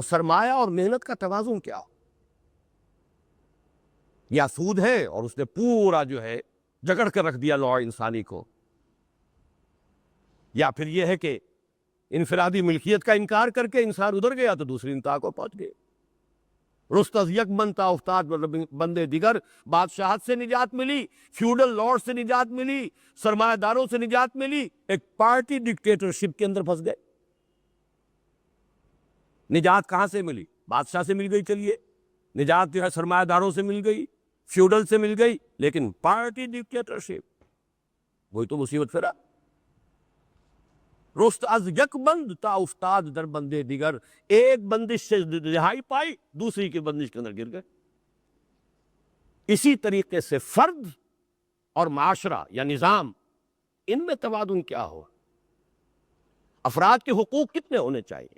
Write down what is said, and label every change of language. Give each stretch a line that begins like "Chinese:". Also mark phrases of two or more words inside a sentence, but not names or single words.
Urdu: سرمایہ اور محنت کا توازن کیا ہو؟ یا سود ہے اور اس نے پورا جو ہے جگڑ کر رکھ دیا نوع انسانی کو، یا پھر یہ ہے کہ انفرادی ملکیت کا انکار کر کے انسان ادھر گیا تو دوسری انتہا کو پہنچ گئے.
Persian: رست از یک بنتا افتاد بندے دیگر.
Urdu: بادشاہت سے نجات ملی،
English: feudal lord
Urdu: سے نجات ملی، سرمایہ داروں سے نجات ملی، ایک
English: party dictatorship
Urdu: کے اندر پھنس گئے. نجات کہاں سے ملی؟ بادشاہ سے مل گئی. چلیے نجات جو ہے سرمایہ داروں سے مل گئی، فیوڈل سے مل گئی، لیکن
English: party dictatorship
Urdu: وہی تو مصیبت پھرا.
Persian: رست از یک بند تا افتاد در بندے دیگر.
Urdu: ایک بندش سے رہائی پائی، دوسری کی بندش کے اندر گر گئے. اسی طریقے سے فرد اور معاشرہ یا نظام، ان میں توازن کیا ہو؟ افراد کے حقوق کتنے ہونے چاہیے؟